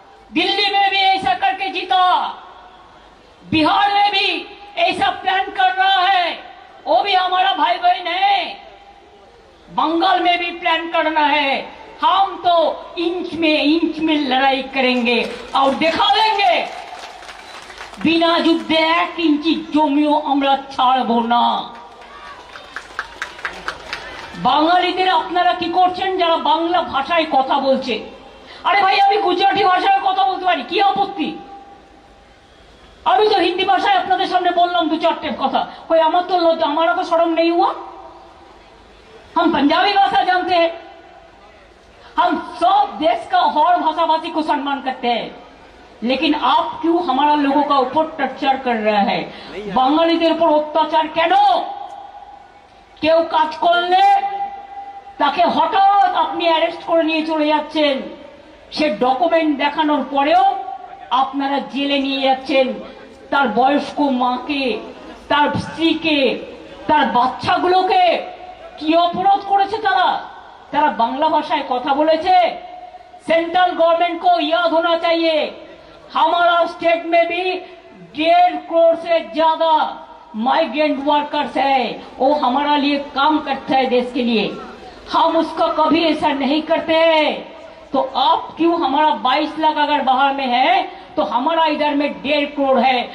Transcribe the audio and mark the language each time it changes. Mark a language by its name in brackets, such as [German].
[Hindi] दिल्ली में भी ऐसा करके जीता, बिहार में भी ऐसा प्लान कर रहा है, वो भी हमारा भाई बहन है। बंगाल में भी प्लान करना है। हम तो इंच में लड़ाई करेंगे और दिखा देंगे बिना [Bangla] যুদ্ধে 1 ইঞ্চি জমিও আমরা ছাড়বো না। বাঙালিদের আপনারা কি করছেন যারা বাংলা ভাষায় কথা বলছে? আরে ভাই, আমি গুজরাটি ভাষায় কথা বলতে পারি, কি আপত্তি? আমি তো হিন্দি ভাষায় আপনাদের সামনে বললাম 2-4 কথা, कोई আমার তো লজ্জা, [Hindi] हमारा तो शर्म नहीं हुआ? हम पंजाबी भाषा जानते हैं, हम सब देश का और भाषा भाषी को सम्मान करते हैं, लेकिन आप क्यों हमारा लोगों का ऊपर टर्चर कर रहे हैं? [Bangla] বাঙালিদের উপর অত্যাচার কেন? কেউ কাজ করলে তাকে হঠাৎ আপনি অ্যারেস্ট করে নিয়ে চলে যাচ্ছেন, সে ডকুমেন্ট দেখানোর পরেও আপনারা জেলে নিয়ে যাচ্ছেন। তার বয়স্ক মাকে, তার স্ত্রীকে, তার বাচ্চাগুলোকে কি অপরাধ করেছে তারা? তারা বাংলা ভাষায় কথা বলেছে। [Hindi] सेंट्रल गवर्नमेंट को याद होना चाहिए, हमारा स्टेट में भी 1.5 करोड़ से ज्यादा माइग्रेंट वर्कर्स है, वो हमारा लिए काम करता है देश के लिए। हम उसका कभी ऐसा नहीं करते हैं। तो आप क्यों, हमारा 22 लाख अगर बाहर में है तो हमारा इधर में 1.5 करोड़ है।